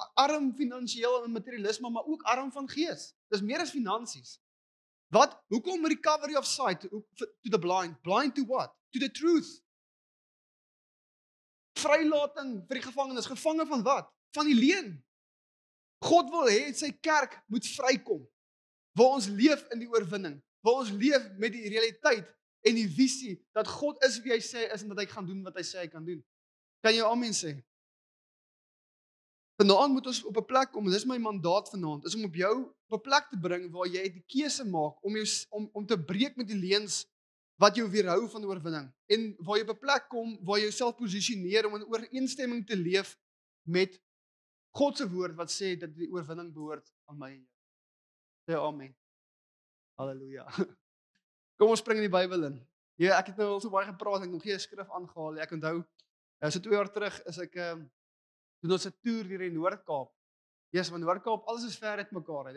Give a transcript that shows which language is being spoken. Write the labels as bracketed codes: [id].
[af] Arm finansiëel en materialisme, maar ook arm van gees. Dis meer as finansies. Hoekom [en] recovery of sight to the blind? Blind to what? To the truth. [af] Vrylating vir die gevangenes. Gevange van wat? Van die leuen. God wil hê sy kerk moet vrykom. Waar ons leef in die oorwinning. Waar ons leef met die realiteit en die visie dat God is wie hy sê is en dat hy gaan doen wat hy sê hy kan doen. Kan jy amen sê? Vanaand moet ons op 'n plek kom, en dis my mandaat vanaand, is om op jou op 'n plek te bring waar jy die keuse maak om te breek met die leuns wat jou weerhou van oorwinning en waar jy op 'n plek kom waar jy jouself posisioneer om in ooreenstemming te leef met God se woord wat sê dat die oorwinning behoort aan my en jou. Sê amen. Halleluja. Kom ons spring in die Bybel in. Ja, ek het nou al so baie gepraat, ek het nog geen skrif aangehaal nie. Ek onthou, so 2 jaar terug is ek doen ons 'n toer deur die Noord-Kaap. Ja, van Noord-Kaap, alles is ver uit mekaar uit.